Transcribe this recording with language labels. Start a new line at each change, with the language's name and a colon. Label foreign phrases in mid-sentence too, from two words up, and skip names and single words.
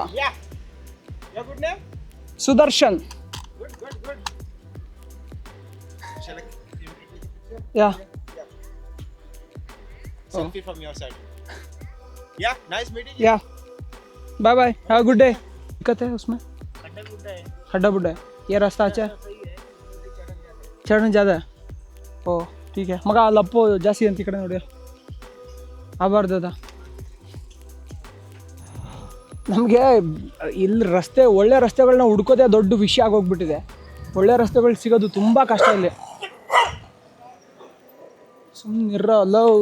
English: Yeah. Your good name? Sudarshan. Good. Shall I click a picture? Yeah. Selfie from your side. Yeah. Nice meeting you. Yeah. Bye bye. Have a good day.
Hindi: दिक्कत है उसमें? खड्डा बुड्डा है. ये रास्ता अच्छा है? चढ़ने ज़्यादा है. ಓ ठीक है.
Kannada: ಮಗ ಲಪ್ಪು ಜಾಸ್ತಿ ಅಂತ ಈ ಕಡೆ ನೋಡಿ. ಆಗಬಾರ್ದದ. ನಮಗೆ ಇಲ್ಲಿ ಒಳ್ಳೆ ರಸ್ತೆಗಳನ್ನ ಹುಡ್ಕೋದೇ ದೊಡ್ಡ ವಿಷಯ ಆಗೋಗ್ಬಿಟ್ಟಿದೆ. ಒಳ್ಳೆ ರಸ್ತೆಗಳು ಸಿಗೋದು ತುಂಬ ಕಷ್ಟ ಇಲ್ಲಿ. ಸುಮ್ಮನಿರಲ್ಲ.